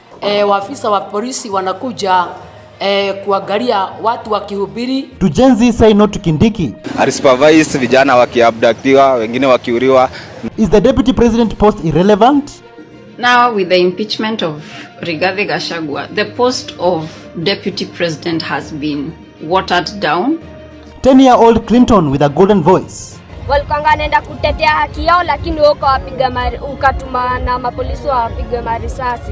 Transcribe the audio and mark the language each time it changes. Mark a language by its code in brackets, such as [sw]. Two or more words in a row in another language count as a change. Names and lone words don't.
[sw] Waafisa wa polisi wanakuja kuangalia watu wakihubiri. [en] To Gen Z say no to Kindiki. [sw] Supervise vijana wakiabductiwa, wengine wakiuriwa. [en] Is the deputy president post irrelevant? Now with the impeachment of Rigathi Gachagua, the post of deputy president has been watered down. 10-year-old Clinton with a golden voice. [sw] Walikuwa nenda kutetea haki yao, lakini wako wapiga ukatuma na mapolisi wapiga marisasi.